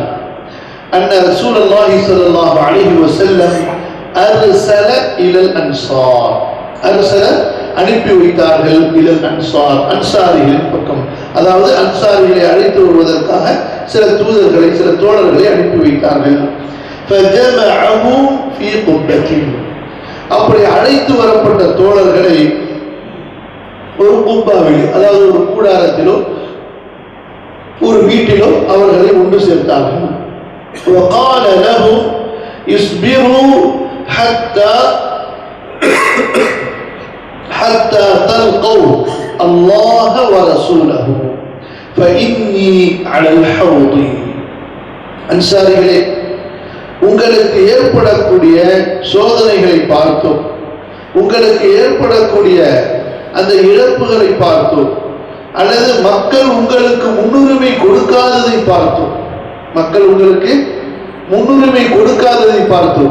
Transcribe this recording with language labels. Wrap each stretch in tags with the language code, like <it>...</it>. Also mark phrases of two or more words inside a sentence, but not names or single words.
<ar>أن رسول الله صلى الله عليه وسلم أرسل إلى الأنصار، أرسل</ar> <ta>அனுப்பி வைத்தார்கள்,</ta> <ar>إلى الأنصار</ar> <ta>அன்சாரிகளின் பக்கம். அதாவது அன்சாரிகளை அழைத்து வருவதற்காக சில தூதர்களை, சில தோழர்களை அனுப்பி வைத்தார்கள்.</ta> <ar>فجمعهم في قبة.</ar> <ta>அப்படி அழைத்து வரப்பட்ட தோழர்களை ஒரு குப்பாவில், அதாவது ஒரு கூடாரத்திலோ ஒரு வீட்டிலோ அவர்களை ஒன்று சேர்த்தார்கள்.</ta> <ar>وقال لهم اصبروا حتى تلقوا الله ورسوله فإني على الحوض.</ar> <ta>அன்சாரிகளே, உங்களுக்கு ஏற்படக்கூடிய சோதனைகளை பார்த்தோம், உங்களுக்கு ஏற்படக்கூடிய அந்த இழப்புகளை பார்த்தோம், அல்லது மக்கள் உங்களுக்கு முன்னுரிமை கொடுக்காததை பார்த்தோம், மக்கள் உங்களுக்கு முன்னுரிமை கொடுக்காததை பார்த்தோம்.</ta>